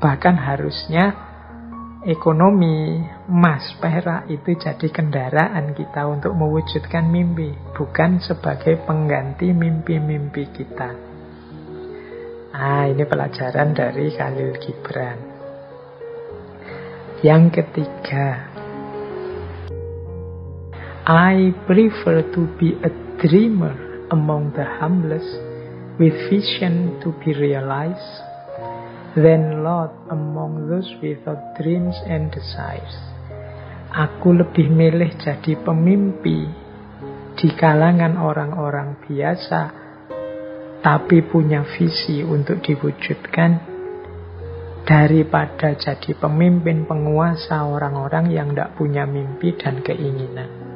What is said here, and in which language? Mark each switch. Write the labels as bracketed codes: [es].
[id] Bahkan harusnya ekonomi, emas, perak itu jadi kendaraan kita untuk mewujudkan mimpi, bukan sebagai pengganti mimpi-mimpi kita. Ini pelajaran dari Khalil Gibran. Yang ketiga, [en] I prefer to be a dreamer among the humblest with vision to be realized than lost among those without dreams and desires. [id] Aku lebih milih jadi pemimpi di kalangan orang-orang biasa tapi punya visi untuk diwujudkan daripada jadi pemimpin penguasa orang-orang yang tidak punya mimpi dan keinginan.